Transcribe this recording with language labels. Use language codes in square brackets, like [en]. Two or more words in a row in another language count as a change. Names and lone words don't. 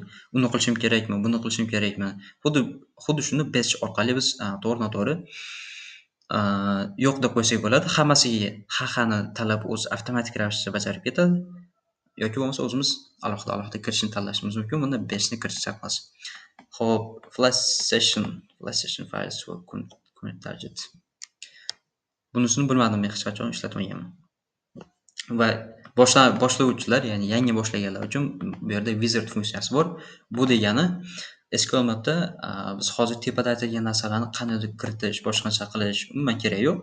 [uz] Uni qilishim kerakmi, buni qilishim kerakmi? Xuddi shuni batch orqali biz to'g'ri-to'g'ri yo'q deb qo'ysak bo'ladi. Hammasiga ha-hani talab o'zi avtomatik ravishda bajarib ketadi. Yoki bo'lmasa o'zimiz alohida kirishni tanlashimiz mumkin. Bunda batchni kirishsak emas. Xo'p, [en] flash session files for current target. [uz] Bunisini bilmadim, men hech qachon ishlatmaganman. Va boshlovchilar, ya'ni yangi boshlaganlar uchun bu yerda wizard funksiyasi bor. Bu degani SQL modda biz hozir tepada aytilgan narsalarni qanday kiritish, boshqacha qilish umuman kerak yo'q.